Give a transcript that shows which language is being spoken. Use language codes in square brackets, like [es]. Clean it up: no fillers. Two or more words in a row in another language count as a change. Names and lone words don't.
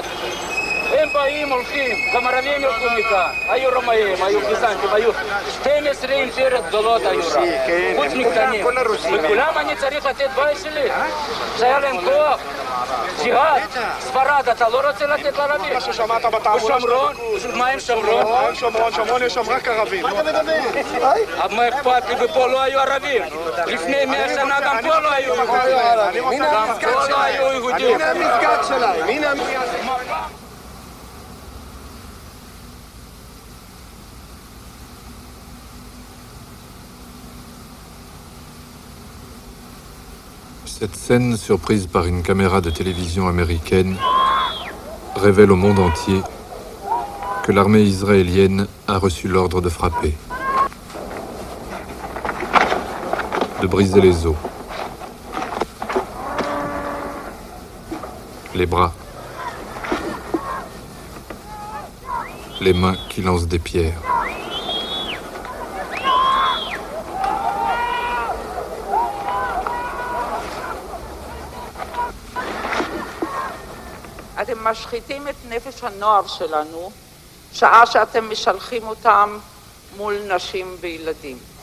[he] הם באים, הולכים, גם ערבים ילכו מכאן, היו רומאים, היו פיזנטים, היו 12 אימפריות גדולות היו רק, חוץ מקטנים, וכולם אני צריך לתת בית שלי, שהיה להם כוח, ג'יהאד, ספרד, אתה לא רוצה לתת לערבים? מה ששמעת בתעמולה של מה הם שומרון? שומרון יש שם רק ערבים. מה אתה מדבר? אבל מה אכפת לי, ופה לא היו ערבים, לפני 100 שנה גם פה לא היו יהודים, גם פה לא היו יהודים. הנה המסגד שלהם, הנה המסגד. [fr] Cette scène, surprise par une caméra de télévision américaine, révèle au monde entier que l'armée israélienne a reçu l'ordre de frapper. de briser les os. Les bras. Les mains qui lancent des pierres. [he] אתם משחיתים את נפש הנוער שלנו, שעה שאתם משלחים אותם מול נשים וילדים.